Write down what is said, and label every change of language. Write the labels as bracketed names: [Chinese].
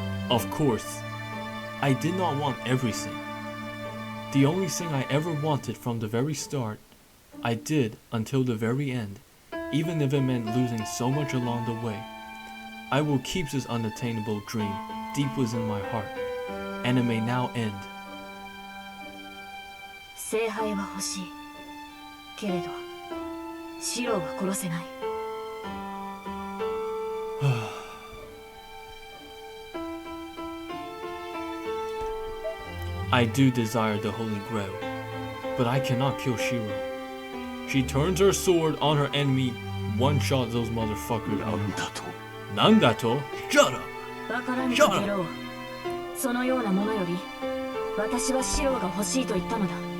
[English] Of course, I did not want everything. The only thing I ever wanted from the very start, I did until the very end, even if it meant losing so much along the way. I will keep this unattainable dream deep within my heart, and it may now end. [Japanese] 聖杯は欲しい。けれど、シローは殺せない。 [English] I do desire the Holy Grail, but I cannot kill Shiro. She turns her sword on her enemy, one-shot those motherfuckers. [Japanese] Nandato? [English] Shut up! [Japanese] バカなみたけろ。そのようなものより、私はシローが欲しいと言ったのだ。